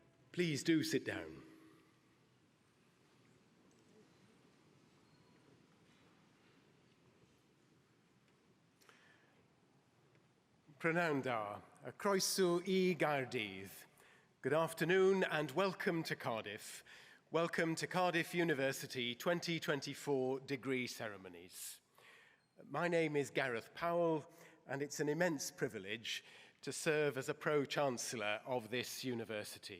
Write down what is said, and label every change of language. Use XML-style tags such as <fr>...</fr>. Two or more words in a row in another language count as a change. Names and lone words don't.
<en>Please do sit down.</en> <cy>Prynawn da, a croeso I Gaerdydd.</cy> <en>Good afternoon and welcome to Cardiff. Welcome to Cardiff University 2024 degree ceremonies. My name is Gareth Powell and it's an immense privilege to serve as a Pro-Chancellor of this university.</en>